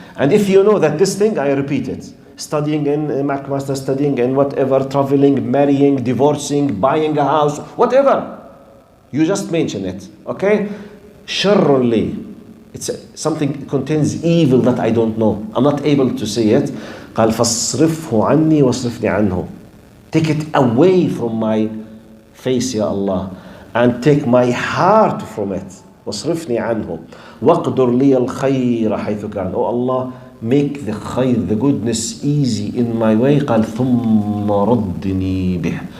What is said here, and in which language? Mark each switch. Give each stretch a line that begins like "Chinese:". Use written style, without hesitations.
English: And if you know that this thing, I repeat it. Studying in McMaster, studying in whatever, traveling, marrying, divorcing, buying a house, whatever. You just mention it, okay?
Arabic: شر لي.
English: It's something contains evil that I don't know. I'm not able to see it.
Arabic: قال فاصرفه عني واصرفني عنه.
English: Take it away from my face, Ya Allah, and take my heart from it.
Arabic: واصرفني عنه. واقدر لي الخير حيث كان.
English: Oh Allah, make the khayr, the goodness easy in my way.
Arabic: قال ثم ردني به.